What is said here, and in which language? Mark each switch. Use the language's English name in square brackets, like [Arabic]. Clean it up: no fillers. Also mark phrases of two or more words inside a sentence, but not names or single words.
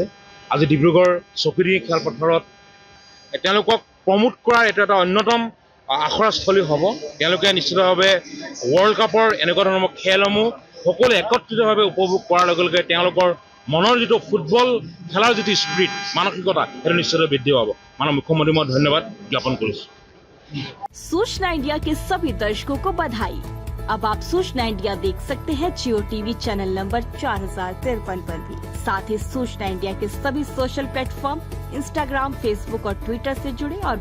[Assamese] আজি ডিব্ৰুগড় চৌকিডিং খেলপথাৰত তেওঁলোকক প্ৰমোট কৰাৰ এইটো এটা অন্যতম আখৰাস্থলী হ'ব। তেওঁলোকে নিশ্চিতভাৱে ৱৰ্ল্ড কাপৰ এনেকুৱা ধৰণৰ খেলসমূহ সকলোৱে একত্ৰিতভাৱে উপভোগ কৰাৰ লগে লগে তেওঁলোকৰ মনৰ যিটো ফুটবল খেলাৰ যিটো স্পিৰিট, মানসিকতা সেইটো নিশ্চিতভাৱে বৃদ্ধি পাব। মাননীয় মুখ্যমন্ত্ৰী মই ধন্যবাদ জ্ঞাপন কৰিছোঁ। [Hindi] सूचना इंडिया के सभी दर्शकों को बधाई। अब आप सूचना इंडिया देख सकते हैं जियो टीवी चैनल नंबर 4053 पर भी। साथ ही सूचना इंडिया के सभी सोशल प्लेटफॉर्म इंस्टाग्राम, फेसबुक और ट्विटर से जुड़े और